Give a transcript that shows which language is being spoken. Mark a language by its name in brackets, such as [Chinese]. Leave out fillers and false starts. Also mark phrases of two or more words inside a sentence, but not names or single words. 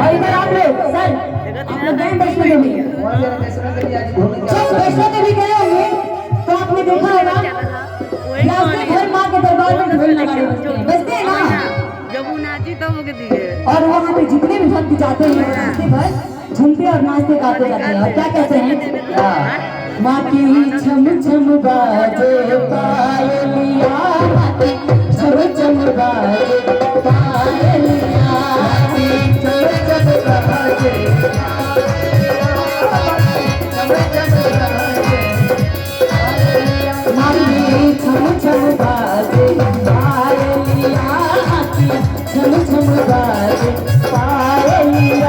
[Hindi] और इधर आप लोग सर, आप लोग गए वैष्णो देवी? जब वैष्णो देवी गए होंगे तो आपने देखा होगा रास्ते भर माँ के दरबार में ढोल नगाड़े बजते हैं ना, और वहाँ पे जितने भी भक्त जाते हैं रास्ते भर झूमते और नाचते गाते जाते हैं। और क्या कहते हैं? माँ की छम छम बाजे पायलिया, माँ की छम छम बाजे पायलिया, छम छम बाजे माँ की छम छम बाजे पायलिया, छम छम बाजे पायलिया।